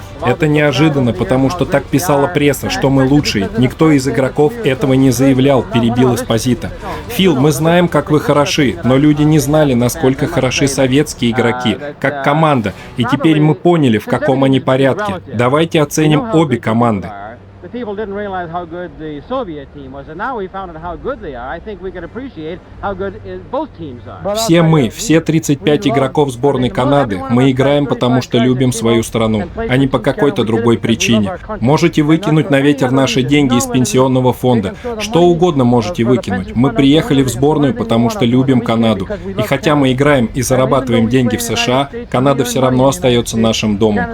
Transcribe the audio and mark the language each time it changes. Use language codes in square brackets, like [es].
[ru] Это неожиданно, потому что так писала пресса, что мы лучшие. Никто из игроков этого не заявлял, перебил Эспозито. Фил, мы знаем, как вы хороши, но люди не знали, насколько хороши советские игроки, как команда, и теперь мы поняли, в каком они порядке. Давайте оценим обе команды. [en] the people didn't realize how good the Soviet team was, and now we found out how good they are. I think we can appreciate how good both teams are. [ru] Все мы, все 35 игроков сборной Канады, мы играем, потому что любим свою страну, а не по какой-то другой причине. Можете выкинуть на ветер наши деньги из пенсионного фонда. Что угодно можете выкинуть. Мы приехали в сборную, потому что любим Канаду. И хотя мы играем и зарабатываем деньги в США, Канада все равно остается нашим домом.